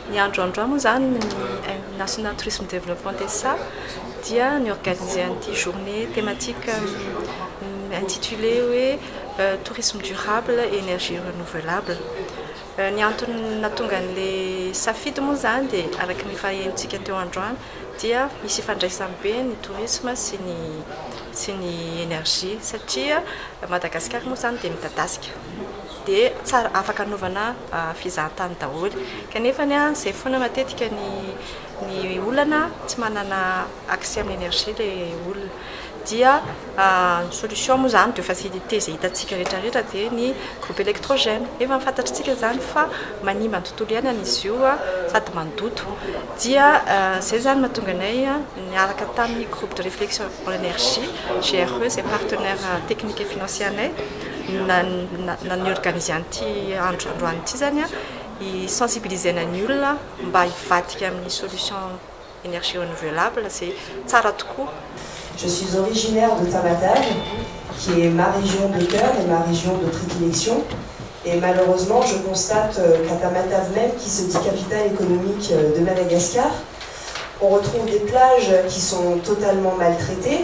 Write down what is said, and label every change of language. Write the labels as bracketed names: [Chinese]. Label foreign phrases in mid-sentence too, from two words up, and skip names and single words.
[Malagasy] Ny androandro moa zany ny National Tourisme Développement des SA dia ny organisé an'ity [French] journée thématique intitulée [Malagasy] hoe [French] tourisme durable et énergie renouvelable. [Malagasy] Ny antony nahatonga an'le safidy moa zany dia araky ny fahentsika teo androany dia misy ifandraisany be ny tourisme sy ny énergie satria Madagasikara moa zany dia midadasika dia tsara afaka anaovana fizahantany daholo kanefany izay foana matetika ny olana tsy manana accès amin'ny énergie le olona dia solution moa zany [French] de facilité [Malagasy] izay hitantsika rehetrarehetra dia ny [French] groupe électrogène [Malagasy] efa mifantatritsika zany fa manimba ny tontolo iainana izy io sady mandoto dia zay zany mahatonga anay niaraka tamin'ny [French] groupe de réflexion pour l'énergie GRE c'est partenaire technique et financier [Malagasy] anay na organisé an'ity androandroany ity zany sensibiliser ny olona mba hivadika amin'ny [French] solution énergie renouvelable c'est [Malagasy] tsara tokoa. [French] Je suis originaire de Tamatave, qui est ma région de cœur et ma région de prédilection. Et malheureusement, je constate qu'à Tamatave même, qui se dit capitale économique de Madagascar, on retrouve des plages qui sont totalement maltraitées.